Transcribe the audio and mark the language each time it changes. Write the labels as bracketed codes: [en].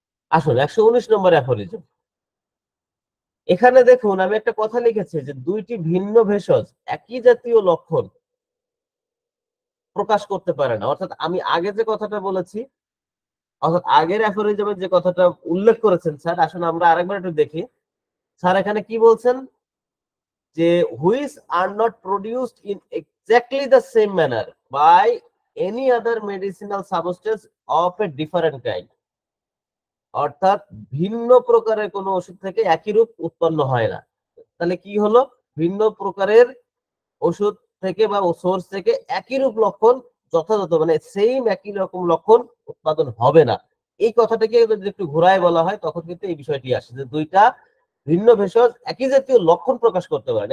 [bn] আসুন ১১৯ নম্বর অ্যাফোরিজম। এখানে দেখুন আমি একটা কথা লিখেছি যে ২ টি ভিন্ন ভেষজ একই জাতীয় লক্ষণ প্রকাশ করতে পারে না। অর্থাৎ আমি আগে যে কথাটা বলেছি, অর্থাৎ আগের অ্যাফোরিজমে যে কথাটা উল্লেখ করেছেন স্যার, আসলে আমরা আরেকবার একটু দেখি। স্যার এখানে কি বলছেন? [en] যে which are not produced in exactly the same manner by any other medicinal substance of a different kind. [bn] অর্থাৎ ভিন্ন প্রকারের কোন ওষুধ থেকে একই রূপ উৎপন্ন হয় না। তাহলে কি হলো? ভিন্ন প্রকারের ওষুধ থেকে বা সোর্স থেকে একই রূপ লক্ষণ যথাযথ মানে সেইম একই রকম লক্ষণ উৎপাদন হবে না। এই কথাটাকে যদি একটু ঘুরায় বলা হয় তখন কিন্তু এই বিষয়টি আসে যে ২ টা ভিন্ন ভেষজ একই জাতীয় লক্ষণ প্রকাশ করতে পারে না।